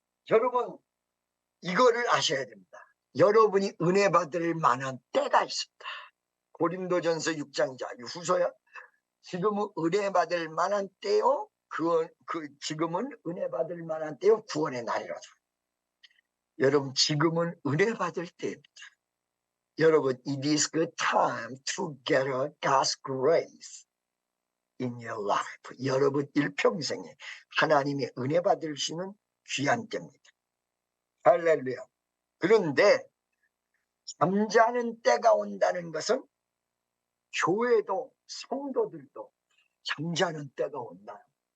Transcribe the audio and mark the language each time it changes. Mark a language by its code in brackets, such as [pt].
[ko] 여러분 이거를 아셔야 됩니다. 여러분이 은혜 받을 만한 때가 있습니다. 고린도전서 6장이자 후서야. 지금은 은혜 받을 만한 때요. 지금은 은혜 받을 만한 때요. 구원의 날이라죠. 여러분 지금은 은혜 받을 때입니다. 여러분 [en] it is good time to get God's grace in your life. [ko] 여러분 일평생에 하나님의 은혜 받을 수 있는 귀한 때입니다. 할렐루야. 그런데 잠자는 때가 온다는 것은 교회도 성도들도 잠자는 때가 온다.